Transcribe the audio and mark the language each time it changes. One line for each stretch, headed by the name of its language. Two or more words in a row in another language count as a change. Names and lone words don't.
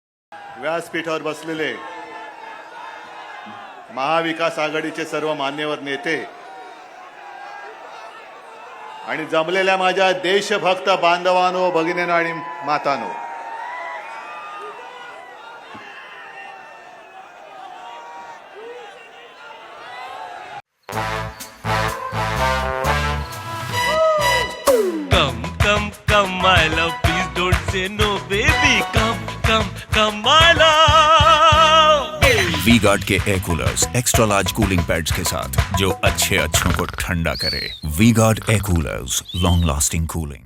Marathi: व्यासपीठावर बसलेले महाविकास आघाडीचे सर्व मान्यवर नेते आणि जमलेल्या माझ्या देशभक्त बांधवांनो, भगिनींनो आणि मातांनो,
English: Come, my love, please don't say no, baby. Come, my love.
Hindi: वी गार्ड के
English: air coolers extra large cooling pads
Hindi: के साथ जो अच्छों को ठंडा करे।
English: V-Guard air coolers, long lasting cooling.